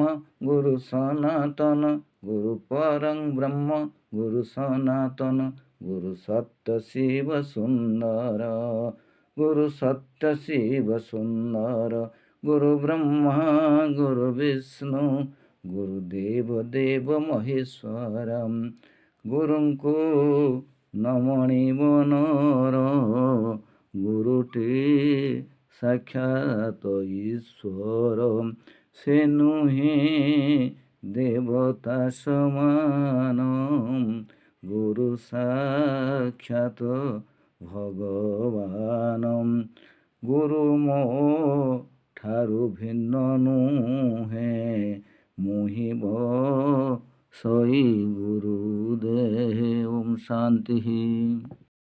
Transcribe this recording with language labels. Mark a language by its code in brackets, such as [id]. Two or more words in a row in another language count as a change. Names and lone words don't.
[sa] गुरु सनातन गुरु परं ब्रह्म गुरु सनातन गुरु सत्य शिव सुंदर गुरु सत्य शिव सुंदर गुरु ब्रह्मा गुरु विष्णु गुरुदेव देव महेश्वरम [or] गुरुଙ୍କୁ ନମଣି ମନର ଗୁରୁଟି ସାକ୍ଷାତ ଈଶ୍ୱର ସେ ନୁହେଁ ଦେବତା ସମାନ ଗୁରୁ ସାକ୍ଷାତ ଭଗବାନ ଗୁରୁ ମୋ ଠାରୁ ଭିନ୍ନ ନୁହେଁ ମୁହି ସଇ ଗୁରୁଦେବ। [hi] ओम शांति।